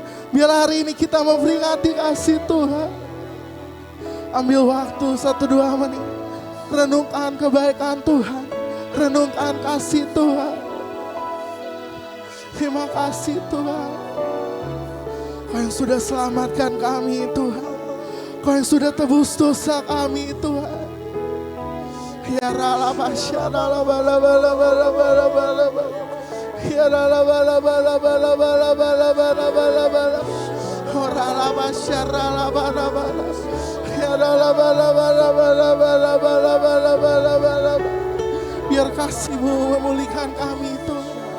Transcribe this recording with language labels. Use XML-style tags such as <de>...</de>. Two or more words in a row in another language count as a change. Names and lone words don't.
<id>Biarlah hari ini kita memperingati kasih Tuhan. Ambil waktu 1-2 menit, renungkan kebaikan Tuhan, renungkan kasih Tuhan. Terima kasih Tuhan, Kau yang sudah selamatkan kami Tuhan, Kau yang sudah tebus dosa kami Tuhan. Ya rala basya rala bala bala bala bala bala bala. Ya rala bala bala bala bala bala bala bala bala. Oh rala basya rala bala bala. Ya rala bala bala bala bala bala bala bala bala. Biar kasih-Mu memulihkan kami Tuhan.</id>